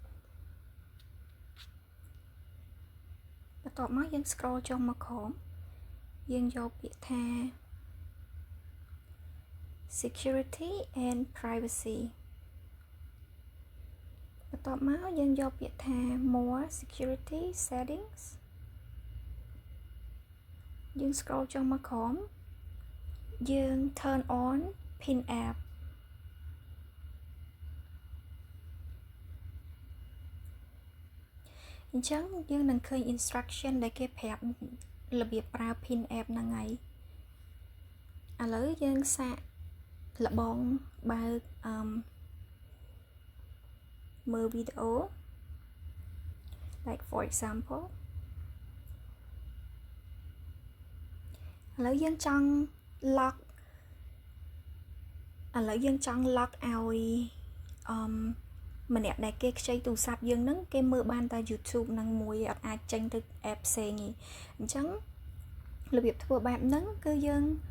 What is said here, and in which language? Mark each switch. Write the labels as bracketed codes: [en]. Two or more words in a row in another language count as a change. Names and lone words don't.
[km] បន្ទាប់មកយើង scroll ចុះមកក្រោមយើងយកពាក្យថា [en] Security and Privacy [km] បន្ទាប់មកយើងយកពាក្យថា [en] More Security Settings [km] យើង scroll ចុះមកក្រោមយើង [en] turn on Pin app [km] អញ្ចឹងយើងនឹងឃើញ instruction ដែលគេប្រាប់របៀបប្រើ [en] Pin app [km] ហ្នឹងហើយឥឡូវយើងសាកលបងបើក មើលវីដេអូ [en] like for example [km] ឥឡូវយើងចង់ lock ឲ្យម្នាក់ដែលគេខ្ចីទូរស័ព្ទយើងហ្នឹងគេមើលបានតែ YouTube ហ្នឹងមួយអត់អាចចេញទៅ app ផ្សេងទេអញ្ចឹងរបៀបធ្វើបែបហ្នឹងគឺយើង